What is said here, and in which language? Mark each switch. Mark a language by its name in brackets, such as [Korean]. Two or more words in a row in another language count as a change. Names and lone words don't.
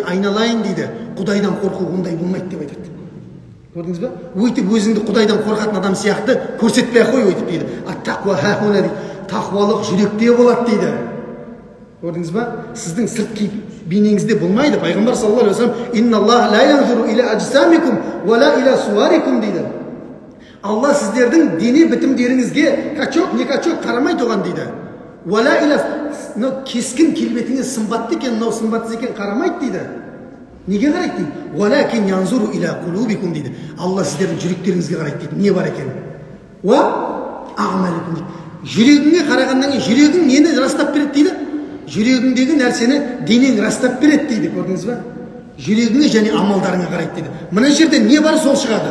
[Kazakh] Айналайын дейді, Құдайдан қорқу ондай болмайды деп айтады. Көрдіңіз ба? Өйтіп өзіңді Құдайдан қорқатын адам сияқты көрсетпей ақ қой өйтіп дейді. [Arabic] التقوى هاهنا дейді. [Kazakh] Тақуалық жүректе болады дейді. Көрдіңіз ба? Сіздің сырт бейнеңізде болмайды. [Arabic] Пайғамбар صلى الله عليه وسلم إن الله لا ينظر إلى أجسامكم ولا إلى صوركم дейді. [Kazakh] Алла сіздердің дене бітімдеріңізге качок не качок қарамайды оған дейді. [Arabic] ولا إلى [Kazakh] кескін келбетіңіз сымбатты екен, мынау сымбатсыз екен қарамайды дейді. Неге қарайды дейді? [Arabic] ولكن ينظر إلى قلوبكم дейді. [Kazakh] Алла сіздердің жүректеріңізге қарайды дейді. Не бар екен? [Arabic] وأعمالكم. [Kazakh] Жүрегіңе қарағаннан кейін жүрегің нені растап береді дейді? Жүрегіңдегі нәрсені денең растап береді дейді, көрдіңіз ба? Жүрегіңе және амалдарыңа қарайды дейді. Мына жерде не бар, сол шығады.